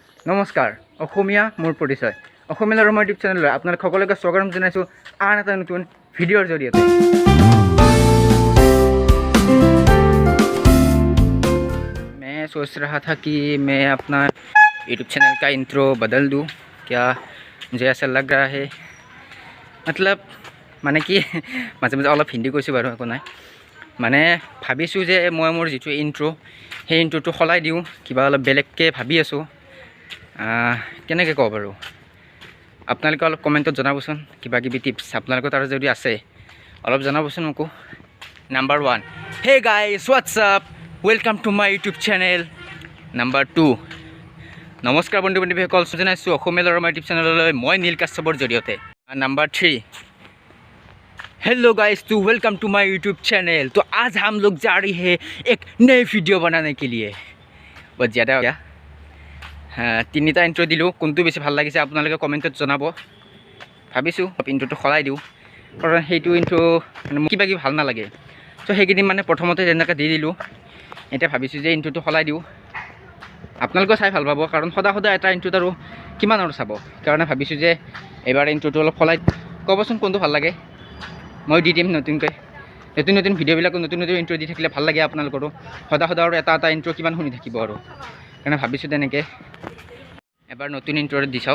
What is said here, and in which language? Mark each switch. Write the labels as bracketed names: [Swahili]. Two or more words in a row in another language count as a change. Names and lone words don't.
[Assamese] নমস্কাৰ অসমীয়া মোৰ পৰিচয় অসমীয়া ৰমা ইউটিউব চেনেললৈ আপোনালোক সকলোকে স্বাগতম জনাইছোঁ আন এটা নতুন ভিডিঅ'ৰ জৰিয়তে। [Hindi] मैं सोच रहा था कि मैं अपना यूट्यूब चैनल का इंट्रो बदल दूँ, क्या मुझे ऐसा लग रहा है मतलब [Assamese] মানে কি মাজে মাজে অলপ হিন্দী কৈছোঁ বাৰু একো নাই মানে ভাবিছোঁ যে মই মোৰ যিটো ইন্ট্ৰ সেই ইন্ট্ৰটো সলাই দিওঁ কিবা অলপ বেলেগকৈ ভাবি আছোঁ কেনেকৈ কওঁ বাৰু আপোনালোকে অলপ কমেণ্টত জনাবচোন কিবা কিবি টিপছ আপোনালোকৰ তাৰ যদি আছে অলপ জনাবচোন মোকো। [English] number 1 hey guys whatsapp welcome to my YouTube channel. [Assamese] নাম্বাৰ 2 নমস্কাৰ বন্ধু বান্ধৱীসকল জনাইছোঁ অসমীয়া ৰমা ইউটিউব চেনেললৈ মই নীল কাশ্যপৰ জৰিয়তে। [English] number 3 hello guys to welcome to my YouTube channel. [Hindi] तो आज हम लोग जा रही है एक नई वीडियो बनाने के लिए। बहुत ज़्यादा हो गया [Assamese] তিনিটা ইন্ট্ৰ দিলোঁ কোনটো বেছি ভাল লাগিছে আপোনালোকে কমেণ্টত জনাব। ভাবিছোঁ ইন্ট্ৰটো সলাই দিওঁ কাৰণ সেইটো ইন্ট্ৰ মানে কিবা কিবি ভাল নালাগে চ' সেইকেইদিন মানে প্ৰথমতে তেনেকৈ দি দিলোঁ এতিয়া ভাবিছোঁ যে ইন্ট্ৰটো সলাই দিওঁ আপোনালোকে চাই ভাল পাব কাৰণ সদায় সদায় এটা ইন্ট্ৰত আৰু কিমান আৰু চাব কাৰণে ভাবিছোঁ যে এইবাৰ ইন্ট্ৰটো অলপ সলাই ক'বচোন কোনটো ভাল লাগে মই দি দিম নতুনকৈ নতুন নতুন ভিডিঅ'বিলাকো নতুন নতুন ইন্ট্ৰ দি থাকিলে ভাল লাগে আপোনালোকৰো সদায় সদায় আৰু এটা এটা ইন্ট্ৰ কিমান শুনি থাকিব আৰু কাৰণে ভাবিছোঁ তেনেকৈ এবাৰ নতুন ইন্ট্ৰ দি চাওঁ।